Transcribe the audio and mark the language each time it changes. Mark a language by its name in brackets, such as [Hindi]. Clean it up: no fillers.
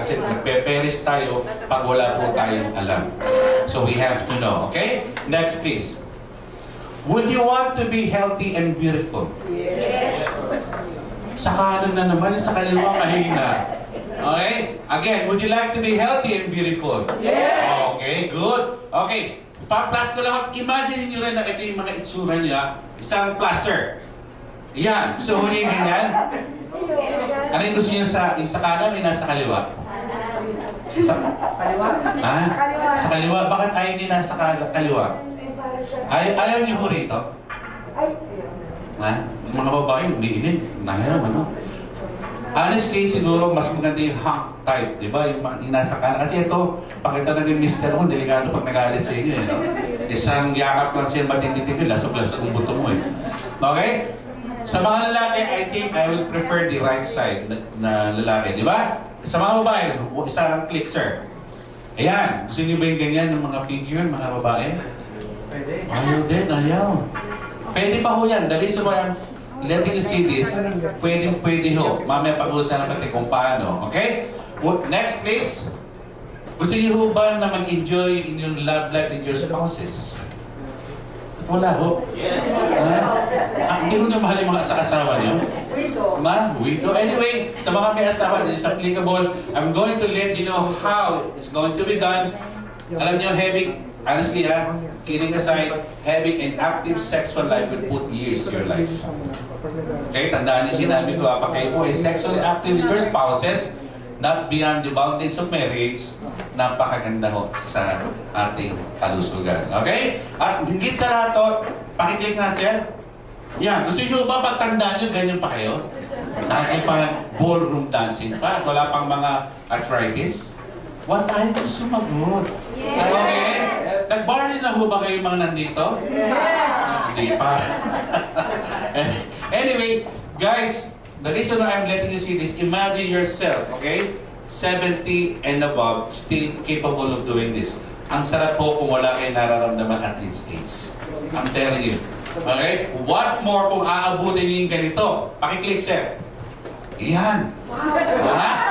[Filipino] Kasi nagpe-perish tayo pag wala po tayong alam. [English] So we have to know. Okay? Next please. Would you want to be healthy and beautiful? Yes. [Filipino] Sa kanan na naman, sa kaliwa mahina. Okay? [English] Again, would you like to be healthy and beautiful? Yes. Okay, good. Okay. [Filipino] Pa-plus ko lang, imagine niyo rin na ito yung mga itsura niya, isang plaster. Yan, gusto mo niyo ganyan? Ano yung gusto niyo sa kanan o nasa kaliwa? Sa Kaliwa? Ha? Sa kaliwa. Sa kaliwa? Bakit ayaw niyo nasa kaliwa? Ayaw niyo ho rito? Ay, Ha? Mga babae, umiinin. Nahiram, ano? Honestly, siguro mas maganda yung [English] hunk type, [Filipino] di ba? Yung nasa kanan. Kasi ito, pakita na yung mister mo, delikado pag nagalit sa inyo, eh, no? Isang yakap lang siya matindi-tindi, lasog-lasog ang buto mo, eh. Okay? Sa mga lalaki, [English] I think I will prefer the right side [Filipino] na lalaki, di ba? Sa mga babae, isang click, sir. Ayan, gusto niyo ba yung ganyan ng mga figure, mga babae? Ayaw din, ayaw. Pwede pa ho yan. [English] The reason why I'm letting you see this, [Filipino] pwede ho. Mamaya pag-usapan natin kung paano. Okay? Next please. Gusto niyo ho ba na mag-enjoy inyong love life [English] with your spouses? [Filipino] Wala ho. [English] yes. [Filipino] Hindi ho niyo mahal yung mga asawa niyo? [English] Widow. Widow. Anyway, [Filipino] sa mga may asawa, [English] it's applicable. I'm going to let you know how it's going to be done. [Filipino] Alam niyo, [English] honestly kidding aside, having an active sexual life will put years to your life. [Filipino] Okay, tandaan niyo sinabi ko, pa kayo po ay sexually active [English] with your spouses, not beyond the boundaries of marriage, [Filipino] napakaganda ho sa ating kalusugan. Okay? At higit sa lahat to, pakiclick nga sir. Yan, gusto nyo ba pagtandaan nyo, ganyan pa kayo? Nakikipag-ballroom dancing pa, wala pang mga arthritis. [English] What time to sumagot? Yes. Okay? [Filipino] Nag-bar na ho ba kayo mga nandito? [English] Yes. [Filipino] Hindi pa. [English] Anyway, guys, the reason why I'm letting you see this, imagine yourself, okay? 70 and above, still capable of doing this. [Filipino] Ang sarap po kung wala kayo nararamdaman [English] at this age. I'm telling you. [Filipino] Okay? What more kung aabutin niyo yung ganito? Pakiclick, sir. Yan. Ha?